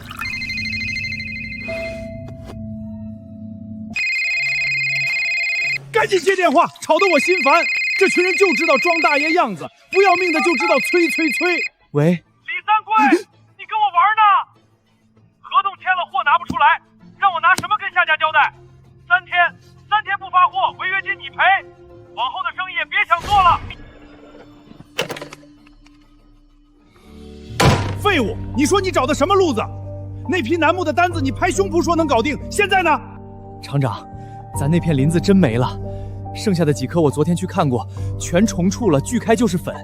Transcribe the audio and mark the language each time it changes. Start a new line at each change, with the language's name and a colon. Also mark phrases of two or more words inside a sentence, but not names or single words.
Chinese: 趕緊接電話，吵得我心煩。這群人就知道裝大爺樣子，不要命的就知道催。喂，李三桂，你跟我玩呢？合同簽了，貨拿不出來，讓我拿什麼跟下家交代？3天不發貨，違約金你賠。往後的生意也別想做了。廢物，你說你找的什麼路子？那批楠木的單子你拍胸脯說能搞定，現在呢？廠長，咱那片林子真沒了，剩下的幾顆我昨天去看過，全蟲蛀了，鋸開就是粉。